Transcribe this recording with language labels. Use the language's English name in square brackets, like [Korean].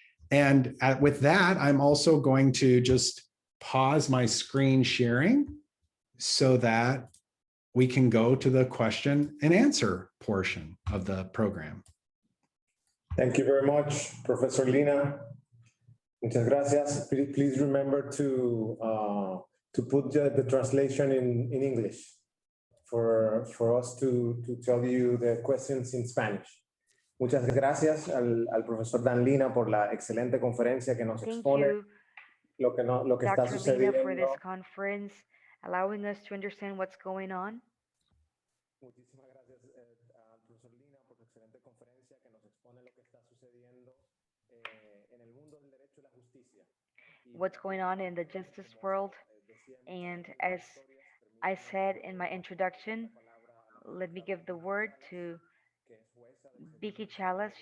[English] And with that, I'm also going to just pause my screen sharing so that we can go to the question and answer portion of the program. Thank you very much, Professor Linna. [Spanish] Muchas gracias. [English] Please remember to put the translation in English for us to tell you the questions in Spanish. [Spanish] Muchas gracias al profesor Dan Linna por la excelente conferencia que nos expone lo que está sucediendo. [English] Dr. Linna, for this conference, allowing us to understand what's going on. [Spanish] Muchísimas gracias al profesor Linna por su excelente conferencia que nos expone lo que está sucediendo en el mundo del derecho y la justicia. [English] What's going on in the justice world. And as I said in my introduction, let me give the word to Vicky Chalas.